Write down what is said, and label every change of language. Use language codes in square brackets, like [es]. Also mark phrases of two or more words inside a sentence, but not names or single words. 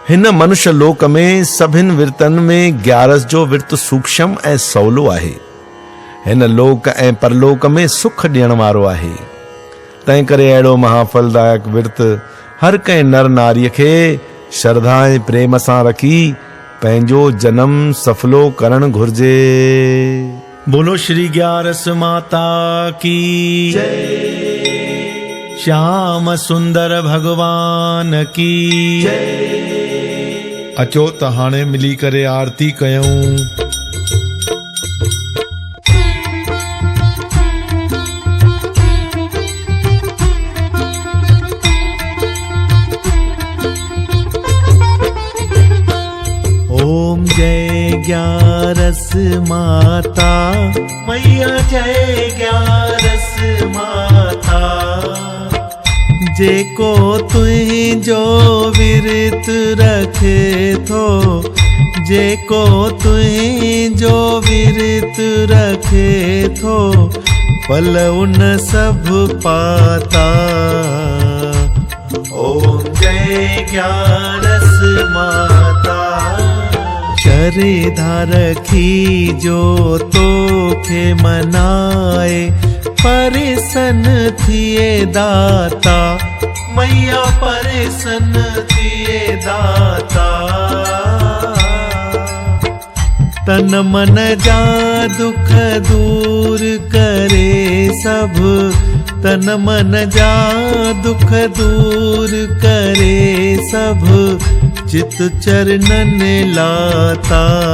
[sd] हिन मनुष्य लोक में सभिन विर्तन में 11 जो विर्त सूक्ष्म ऐं सवलो आहे। हिन लोक ऐं परलोक में सुख ॾियण वारो आहे। तंहिं करे अहिड़ो महाफलदायक विर्त हर कंहिं नर नारीअ खे श्रद्धा ऐं प्रेम सां रखी पंहिंजो जन्म सफलो करणु घुर्जे। [hi] बोलो श्री 11 माता की जय। श्याम सुंदर भगवान की जय। [sd] अचो त हाणे मिली करे आरती कयूं। [hi] ओम जय 11 माता मैया, जय 11 माता। [sd] जेको तुझो विरत रखे थो, जेको तुझो विरत रखे थो, [hi] फल उन सब पाता। ओम जय 11 माता। [sd] श्रद्धा रखी जो तोखे मनाए, प्रसन्न थिए दाता मैया, प्रसन्न थिए दाता। तन मन जा दुख दूर करे सब, तन मन जा दुख दूर करे सब, [hi] चित चरणन लाता।